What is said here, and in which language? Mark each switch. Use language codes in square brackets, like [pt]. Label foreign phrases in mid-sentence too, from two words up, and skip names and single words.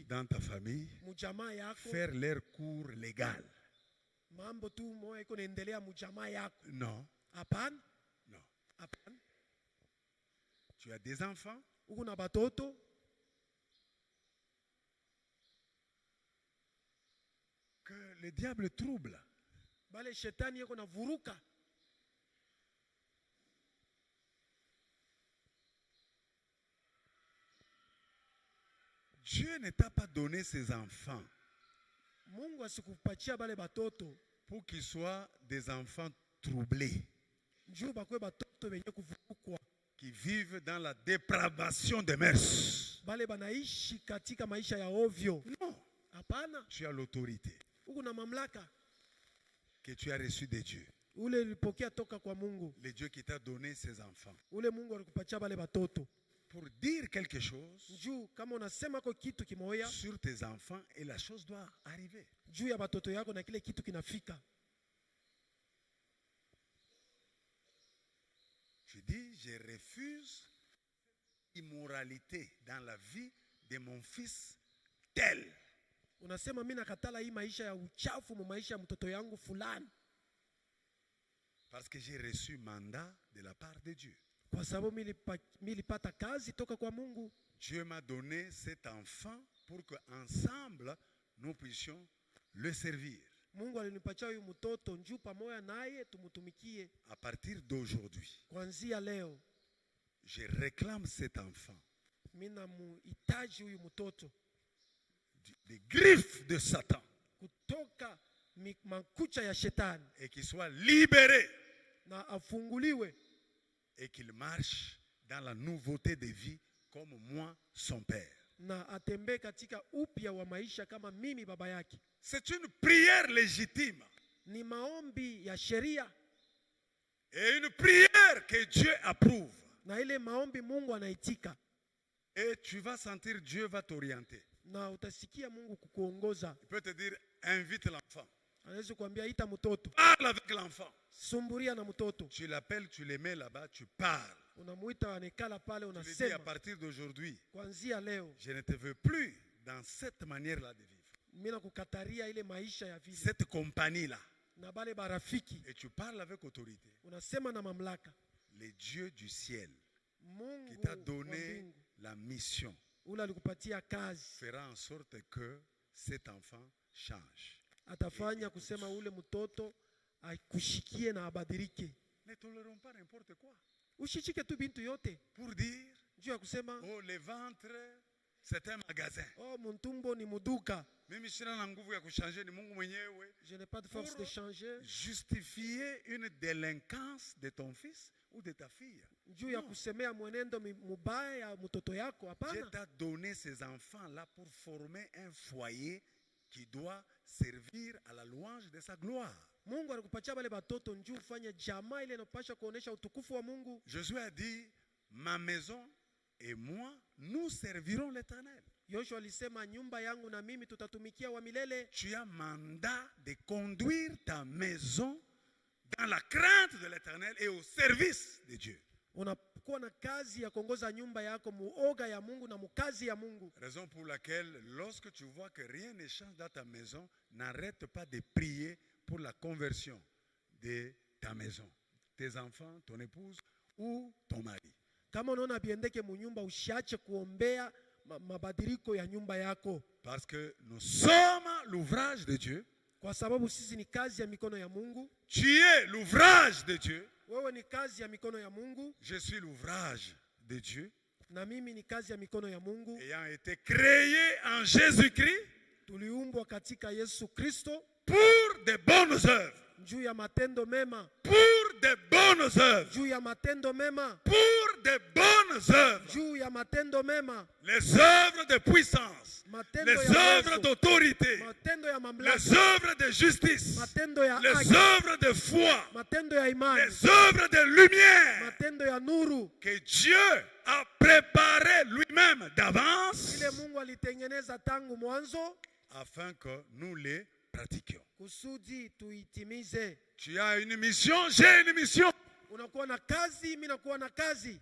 [fr] Dans ta famille, [sw] Mujamaa yako. [fr] faire leur cours légal. [sw] Mambo tu moyo iko naendelea mujamaa yako. [fr] Non, [sw] Hapana? [fr] non. [sw] Hapana. [fr] Tu as des enfants, [sw] Huko na batoto. [fr] que le diable trouble. [sw] Bale shetani yako na vuruka. [fr] Dieu ne t'a pas donné ses enfants [sw] Mungu asikupatia bale batoto [fr] pour qu'ils soient des enfants troublés, [sw] njoo bakwe batoto benye kuvurukwa. [fr] qui vivent dans la dépravation des mœurs. [sw] Bale banaishi katika maisha ya ovyo. [fr] Non, [sw] Hapana. [fr] tu as l'autorité [sw] Huko na mamlaka [fr] que tu as reçue de Dieu. [sw] ule ulipokea toka kwa Mungu. [fr] Le Dieu qui t'a donné ses enfants. [sw] Ule Mungu alikupatia bale batoto. [fr] Pour dire quelque chose [sw] Njoo kama unasema kwa kitu kimoya [fr] sur tes enfants et la chose doit arriver. [sw] juu ya batoto yako na kile kitu kinafika. [fr] Je dis, je refuse l'immoralité dans la vie de mon fils tel. [sw] Unasema mimi nakatala hii maisha ya uchafu mu maisha ya mtoto yangu fulani [fr] Parce que j'ai reçu mandat de la part de Dieu. [sw] kwa sababu nilipata kazi toka kwa Mungu. [fr] Dieu m'a donné cet enfant pour qu'ensemble nous puissions le servir. [sw] Mungu alinipatia huyu mtoto njoo pamoja naye tumutumikie. [fr] À partir d'aujourd'hui, [sw] Kuanzia leo [fr] je réclame cet enfant [sw] mimi namuhitaji huyu mtoto [fr] des griffes de Satan [sw] kutoka makucha ya shetani [fr] et qu'il soit libéré [sw] na afunguliwe [fr] et qu'il marche dans la nouveauté de vie comme moi, son père. [sw] na atembee katika upya wa maisha kama mimi baba yake. [fr] C'est une prière légitime [sw] Ni maombi ya sheria [fr] et une prière que Dieu approuve. [sw] na ile maombi Mungu anaitika, [fr] Et tu vas sentir Dieu va t'orienter. [sw] na utasikia Mungu kukuongoza. [fr] Il peut te dire, invite l'enfant. [sw] Anaweza kuambia ita mtoto, [fr] Parle avec l'enfant. [sw] sumburia na mtoto. [fr] Tu l'appelles, tu le mets là-bas, tu parles. [sw] Unamuita anekala pale, [fr] Tu lui dis, à [sw] unasema [fr] partir d'aujourd'hui, [sw] kuanzia leo [fr] je ne te veux plus dans cette manière-là de vivre. [sw] mimi nakukataria ile maisha ya vile [fr] Cette compagnie-là. [sw] na bale barafiki. [fr] Et tu parles avec autorité. [sw] Unasema na mamlaka. [fr] Le Dieu du ciel qui [sw] Mungu [fr] t'a [sw] wa [fr] donné [sw] mbingu [fr] la mission [sw] ule alikupatia kazi [fr] fera en sorte que cet enfant change. [sw] atafanya kusema ule mtoto akushikie na abadilike. [fr] Ne tolérons pas n'importe quoi. [sw] Ushishike tu bintu yote [fr] Pour dire, [sw] juu ya kusema [fr] oh, le ventre, c'est un magasin. [sw] oh, muntumbo ni muduka. Mimi sina na nguvu ya kuchanger, ni Mungu mwenyewe. [fr] Je n'ai pas de force de changer. Justifier une délinquance de ton fils ou de ta fille. [sw] Juu ya kusemea mwenendo mubaya ya mtoto yako, [fr] Dieu [sw] hapana. [fr] t'a donné ces enfants-là pour former un foyer qui doit servir à la louange de sa gloire. [sw] Mungu alikupatia bale batoto njoo ufanye jamaa ile inapaswa kuonesha utukufu wa Mungu. [fr] Josué a dit, ma maison et moi, nous servirons l'Éternel. [sw] Yoshua alisema nyumba yangu na mimi tutatumikia wa milele. [fr] Tu as mandat de conduire ta maison dans la crainte de l'Éternel et au service de Dieu. [sw] Unakuwa na kazi ya kuongoza nyumba yako muoga ya Mungu na mukazi ya Mungu. [fr] Raison pour laquelle, lorsque tu vois que rien ne change dans ta maison, n'arrête pas de prier pour la conversion de ta maison, tes enfants, ton épouse ou ton mari. [sw] Kama unaona biendeke munyumba, usiache kuombea mabadiliko ya nyumba yako. [fr] Parce que nous sommes l'ouvrage de Dieu. [sw] Kwa sababu sisi ni kazi ya mikono ya Mungu. [fr] Tu es l'ouvrage de Dieu. [sw] Wewe ni kazi ya mikono ya Mungu. [fr] Je suis l'ouvrage de Dieu. [sw] Na mimi ni kazi ya mikono ya Mungu. [fr] Ayant été créé en Jésus-Christ. [sw] Tuliumbwa katika Yesu Kristo. [fr] Pour de bonnes œuvres. [sw] Juu ya matendo mema. [fr] Pour de bonnes œuvres. [sw] Juu ya matendo mema. [fr] Pour de bonnes œuvres. [sw] Juu ya matendo mema. [fr] Les œuvres de puissance. [sw] Matendo [fr] Les [sw] ya [fr] œuvres [sw] uwezo. [fr] d'autorité. [sw] Matendo ya mamlaka. [fr] Les œuvres de justice. [sw] Matendo ya [fr] Les [sw] haki. [fr] œuvres de foi. [sw] Matendo ya imani. [fr] Les œuvres de lumière. [sw] Matendo ya nuru. [fr] Que Dieu a préparé lui-même d'avance. [sw] Ile Mungu alitengeneza tangu mwanzo. [fr] Afin que nous les pratiquions. [sw] Kusudi tuitimize. [fr] Tu as une mission, j'ai une mission. [sw] unakuwa na kazi, mimi nakuwa na kazi,